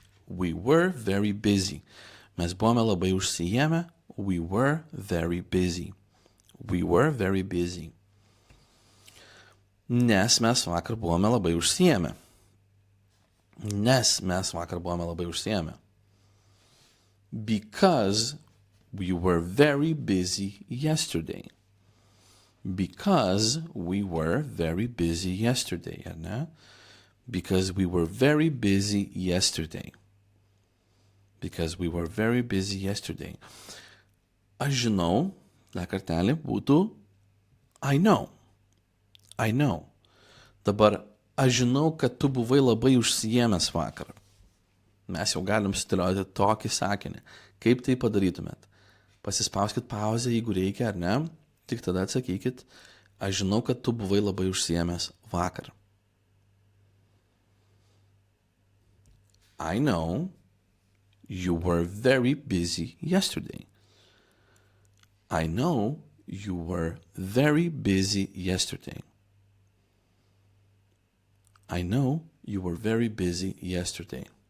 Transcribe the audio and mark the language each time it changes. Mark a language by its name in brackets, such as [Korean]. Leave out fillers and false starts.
[English] We were very busy. [Lithuanian] Mes buvome labai užsijėmę. [English] We were very busy. We were very busy. [Lithuanian] Nes mes vakar buvome labai užsijėmę. Nes mes vakar buvome labai užsijėmę. [English] Because we were very busy yesterday. Because we were very busy yesterday, [Lithuanian] ar ne? [English] Because we were very busy yesterday. Because we were very busy yesterday. [Lithuanian] Aš žinau, dar kartelį, būtų [English] I know. I know. [Lithuanian] Dabar, aš žinau, kad tu buvai labai užsijėmęs vakar. Mes jau galim sudėlioti tokį sakinį. Kaip tai padarytumėt? Pasispauskit pauzę, jeigu reikia, ar ne? Tik tada atsakykit, aš žinau, kad tu buvai labai užsijėmęs vakar. [English] I know you were very busy yesterday. I know you were very busy yesterday. I know you were very busy yesterday.